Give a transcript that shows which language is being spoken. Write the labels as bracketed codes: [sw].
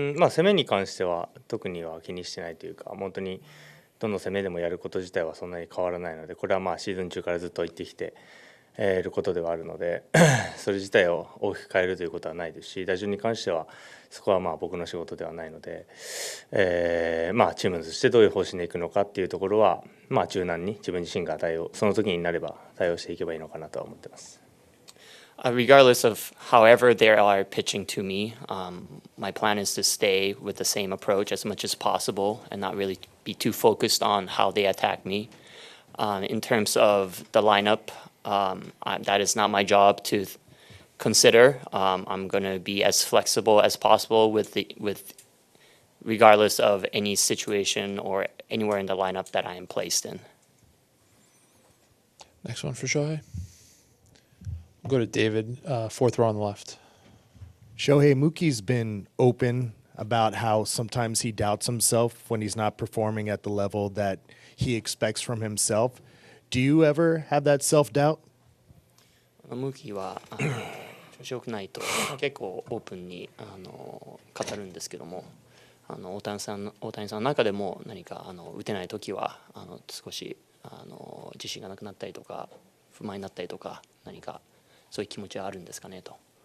[ja] 攻めに関しては特には気にしてないというか、本当にどの攻めでもやること自体はそんなに変わらないので、これはシーズン中からずっと言ってきていることではあるのでそれ自体を大きく変えるということはないですし、打順に関してはそこは僕の仕事ではないので、チームとしてどういう方針でいくのかっていうところは柔軟に自分自身がその時になれば対応していけばいいのかなとは思ってます。 [en] Regardless of however they are pitching to me, my plan is to stay with the same approach as much as possible and not really be too focused on how they attack me. In terms of the lineup, that is not my job to consider. I'm going to be as flexible as possible with regardless of any situation or anywhere in the lineup that I am placed in. Next one for Shohei. We'll go to David, fourth row on the left. Shohei, Mookie's been open about how sometimes he doubts himself when he's not performing at the level that he expects from himself. Do you ever have that self-doubt? [ja] ムーキーは調子良くないと結構オープンに語るんですけども、大谷さんの中でも何か打てない時は少し自信がなくなったりとか不満になったりとか、何かそういう気持ちはあるんですかねと。